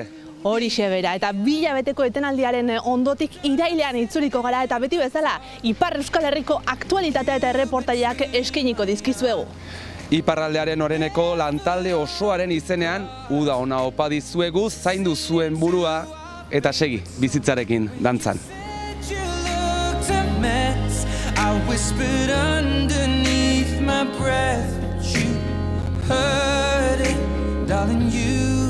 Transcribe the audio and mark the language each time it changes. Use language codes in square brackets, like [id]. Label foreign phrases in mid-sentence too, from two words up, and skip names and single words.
[eu] Horixe bera, eta 2 hilabeteko etenaldiaren ondotik irailean itzuliko gara, eta beti bezala Ipar Euskal Herriko aktualitatea eta erreportaileak eskainiko dizkizuegu. Iparraldearen oreneko lantalde osoaren izenean, uda ona opa dizuegu, zaindu zuen burua, eta segi, bizitzarekin, dantzan. [en] You looked a mess. I whispered underneath my breath, but you heard it, darling. You